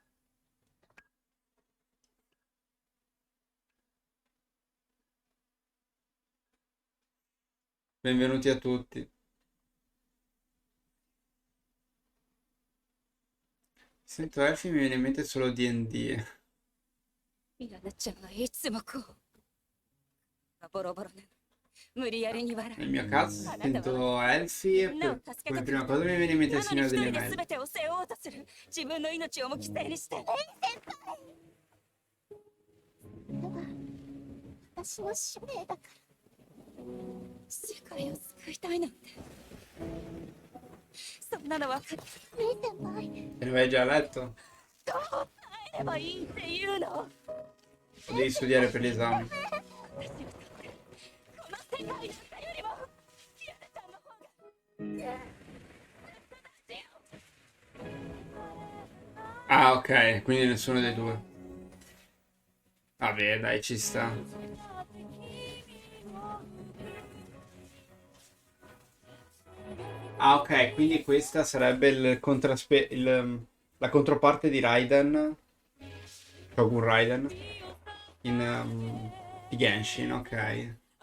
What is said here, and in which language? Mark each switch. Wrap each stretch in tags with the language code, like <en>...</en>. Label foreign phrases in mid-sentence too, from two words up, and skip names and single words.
<it>Benvenuti a tutti. Sento Elfi mi viene in mente solo D&D.</it> <ja>イラナちゃんはいつもこうボロボロなの無理やりに笑</ja> <it>Nel mio caso sento Elfi e</it> <ja>みんなを助け</ja> <it>come</it> <ja>てく</ja> <it>prima</it> <ja>れ</ja> <it>cosa mi viene in mente il</it> <ja>なのに</ja> <it>Signore</it> <ja>一</ja> <it>degli</it> <ja>人で</ja> <it>Anelli.</it> <ja>全てを背負おうとする自分の命をも犠牲にしてエリ先輩これは私の使命だから世界を救いたいなんてそんなの分かるエリ先輩</ja> <it>Te ne vai già a letto?</it> <ja>どう耐えればいいっていうの</ja> <it>Devi studiare per l'esame.</it> <ja>私にとってこの世界なんかよりもヤナちゃんの方が</ja> <it>Ah, ok, quindi nessuno dei due. Vabbè, dai, ci sta. Ah, ok, quindi questa sarebbe la controparte di Raiden, Shogun Raiden, di Genshin, ok.</it>